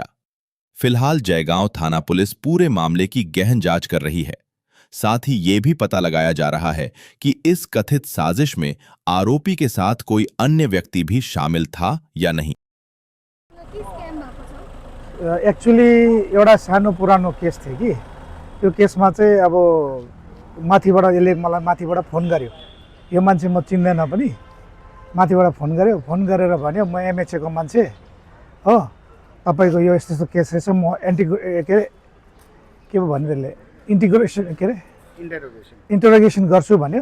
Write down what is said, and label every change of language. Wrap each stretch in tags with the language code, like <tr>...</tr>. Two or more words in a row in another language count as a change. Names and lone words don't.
<hi>फिलहाल जयगांव थाना पुलिस पूरे मामले की गहन जांच कर रही है। साथ ही ये भी पता लगाया जा रहा है कि इस कथित साजिश में आरोपी के साथ कोई अन्य व्यक्ति भी शामिल था या नहीं।</hi> <ne>एक्चुअली एउटा सानो पुरानो केस थियो कि त्यो केसमा चाहिँ अब माथिबाट यसले मलाई माथिबाट फोन गर्यो। यो मान्छे म चिन्दैन पनि, माथिबाट फोन गर्यो। फोन गरेर भन्यो म MHA को मान्छे हो, तपाईको यो यस्तो यस्तो केस रहेछ, म के भन्यो त्यसले इन्टरोगेसन गर्छु भन्यो।</ne>